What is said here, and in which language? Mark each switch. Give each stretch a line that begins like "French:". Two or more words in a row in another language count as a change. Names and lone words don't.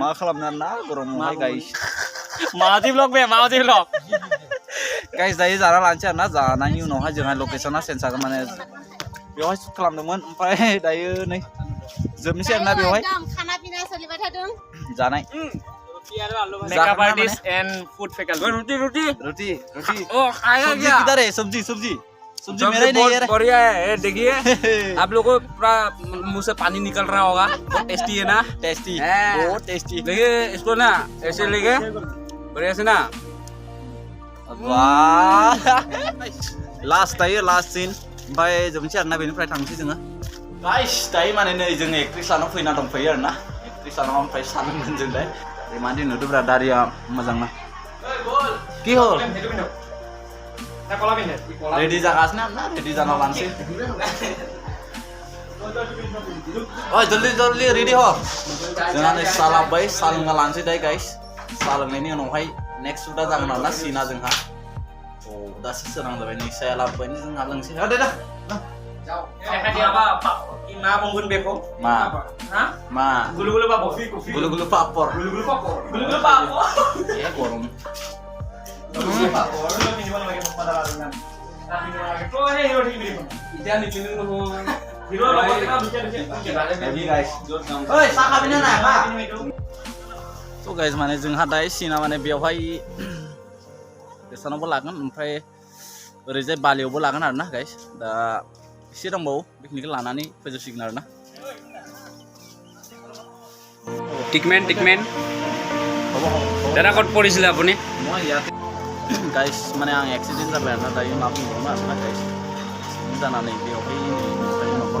Bodo: मा खालामनो आरोना गरमावहाय गाइस मावजी ब्लॉग गाइस दायो जाना लानोसै आरोना जानायनि उनावहाय जोंहा लकेसना चेन्ज जागोन माने बेवहाय शुट खालामदोंमोन ओमफ्राय दायो नै जोबनोसै आरोना बेवहाय
Hindi: खाना पिना
Bodo: सोलिबाय थादों जानाय
English: makeup artist and food faculty
Hindi: रोटी ओ खाएगा सब्जी क्या किधर है सब्जी मेरा ही नहीं है बढ़िया है देखिए आप लोगों को पूरा मुंह से पानी निकल रहा होगा बहुत टेस्टी है ना टेस्टी है। बहुत टेस्टी देखिए इसको ना ऐसे लेके बढ़िया से ना
Bodo: वाह लास्ट दायो
English: last scene
Bodo: ओमफ्राय जोबनोसै आरोना बेनिफ्राय थांसै जोङो गाइस दायो माने नै जों एक्ट्रिस लानाव फैना दंफैयो आरोना एक्ट्रिस लानाव ओमफ्राय सानगोन जों दायो मादि नुदोंब्रा दारिया मोजां ना
Assamese: কি হল
Bodo: रेडि जागासिनो आरोना रेडि जाना लानोसै
Hindi: ओइ जल्दी रेडि हो
Bodo: जोंहा नै साहा लाबोबाय साहा लोंना लानोसै दायो गाइस साहा लोंनायनि उनावहाय नेक्स्ट शुटआ जागोन आरोना सिना जोंहा दासो सोरां जाबाय नै साहा लाबोबाय जोंहा लोंसै दे Ma mungkin beko. Ma. Gulu-gulu papor. Gulu-gulu papor. Gulu-gulu papor. Gulu-gulu papor. Ya gorong.
Assamese: এতিয়া নিপিন্ধো নহয়
English: So guys
Bodo: माने जोंहा दायो सिना माने बेवहाय गोसानावबो लागोन ओमफ्राय ओरैजाय बालियावबो लागोन आरोना गाइस दा एसे दंबावो बेखिनिखौ लानानै फोजोबसिगोन आरोना
Assamese: টিকমেন দাদা ক'ত পৰিছিলে আপুনি মই ইয়াতে
Bodo: गाइस माने आं एक्सिडेन्ट जाबाय आरोना दायो मा बुंबावनो आरोना गाइस जानानै बेवहाय न'खर